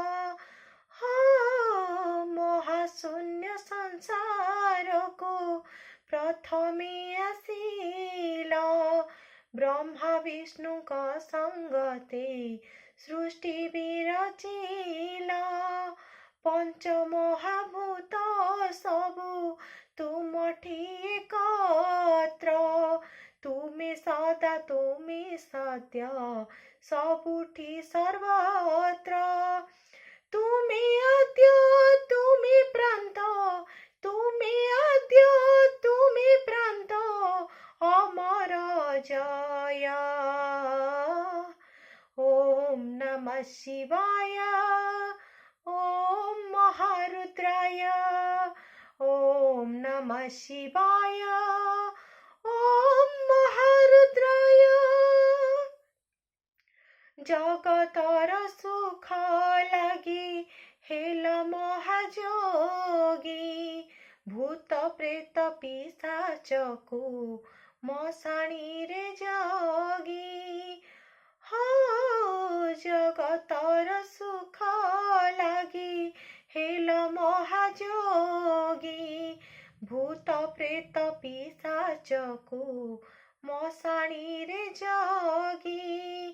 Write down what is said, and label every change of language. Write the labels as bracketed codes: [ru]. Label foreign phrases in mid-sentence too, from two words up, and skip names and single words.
[or] ମହାଶୂନ୍ୟ ସଂସାର କୋ ପ୍ରଥମେ ଆସିଲ ବ୍ରହ୍ମା ବିଷ୍ଣୁ କୋ ସଂଗତେ ସୃଷ୍ଟି ବିରଚିଲା। ପଞ୍ଚ ମହାଭୂତ ସବୁ ତୁମଠୀ ଏକତ୍ର ତୁମୀ ସଦା ତୁମୀ ସତ୍ୟ ସବୁଠୀ ସର୍ବତ୍ର ତୁମୀ ଆଦ୍ୟ ତୁମୀ ପ୍ରାନ୍ତ ତୁମୀ ଆଦ୍ୟ ତୁମୀ ପ୍ରାନ୍ତ ଅମର ଜୟ। [sa] ओम नमः शिवाय ओम महारुद्राय ओम नमः शिवाय ओम महारुद्राय। [or] ଜଗତର ସୁଖ ଲଗୀ ହେଲ ମହାଜୋଗୀ ଭୂତ ପ୍ରେତ ପିଶାଚ କୋ ମଶାଣୀ ରେ ଜଗୀ। ଜଗତର ସୁଖ ଲଗୀ ହେଲ ମହାଜୋଗୀ ଭୂତ ପ୍ରେତ ପିଶାଚ କୋ ମଶାଣୀ ରେ ଜଗୀ।